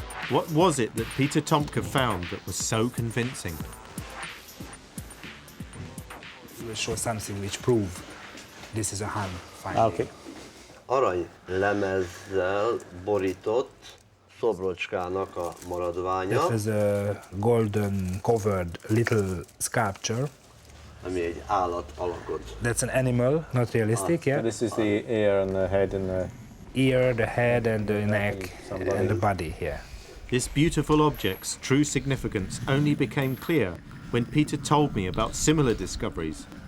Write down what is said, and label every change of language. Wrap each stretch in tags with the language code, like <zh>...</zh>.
<en>What was it that Peter Tomke found that was so convincing? We will show something which prove this is a Hun finding. Okay.</en> <hu>aranylemezzel borított szobrocskának a maradványa.</hu> <en>This is a golden covered little sculpture.</en> <hu>Ami egy állat alakot.</hu> <en>That's an animal, not realistic, yeah? So this is the ear and the head and the... Ear, the head and the neck and the body here. This beautiful object's true significance only became clear when Peter told me about similar discoveries.</en>